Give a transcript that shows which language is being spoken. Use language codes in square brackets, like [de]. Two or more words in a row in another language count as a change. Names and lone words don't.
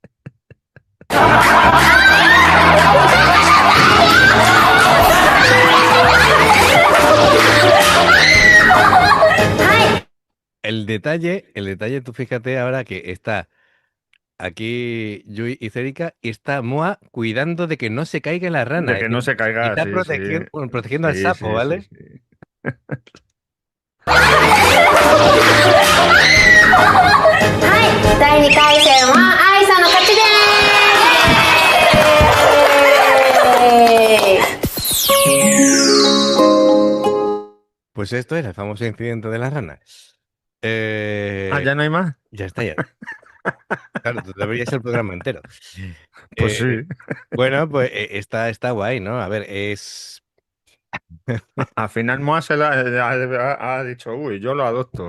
[es] El detalle, tú fíjate ahora que está aquí Yui y Cérica y está Moa cuidando de que no se caiga la rana. De Es que no decir, se caiga, está sí, sí. protegiendo, bueno, protegiendo al Sí, sapo, sí, sí, ¿vale? sí. [ja] はい第2回戦は愛さんの勝ちです [es] Pues esto era el famoso incidente de la rana. ¿Ya no hay más? Ya está, ya. Claro, tú deberías el programa entero. Pues sí. Bueno, pues está guay, ¿no? A ver, es... Al final Moa ha dicho, uy, yo lo adopto.